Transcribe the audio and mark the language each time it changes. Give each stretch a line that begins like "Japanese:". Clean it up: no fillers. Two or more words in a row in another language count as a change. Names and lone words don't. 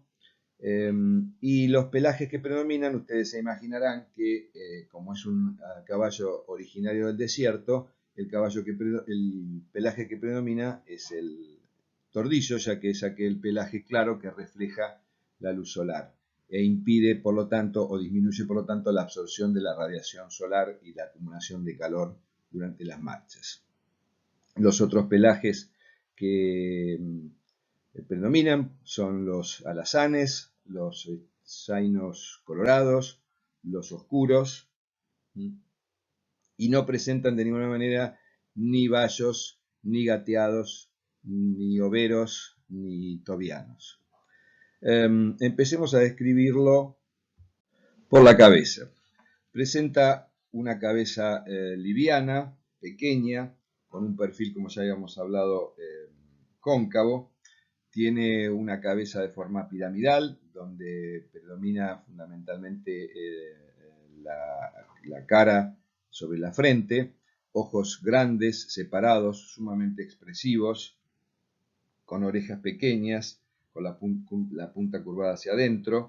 Spanish: Y los pelajes que predominan, ustedes se imaginarán que, como es un caballo originario del desierto, el pelaje que predomina es el tordillo, ya que es aquel pelaje claro que refleja la luz solar e impide, por lo tanto, o disminuye, por lo tanto, la absorción de la radiación solar y la acumulación de calor durante las marchas. Los otros pelajes que predominan son los alazanes, los zainos colorados, los oscuros, y no presentan de ninguna manera ni bayos, ni gateados, ni overos, ni tobianos. Empecemos a describirlo Por la cabeza. Presenta una cabeza liviana, pequeña, con un perfil, como ya habíamos hablado, cóncavo. Tiene una cabeza de forma piramidal, donde predomina fundamentalmente la cara sobre la frente, ojos grandes, separados, sumamente expresivos, con orejas pequeñas, con la punta curvada hacia adentro.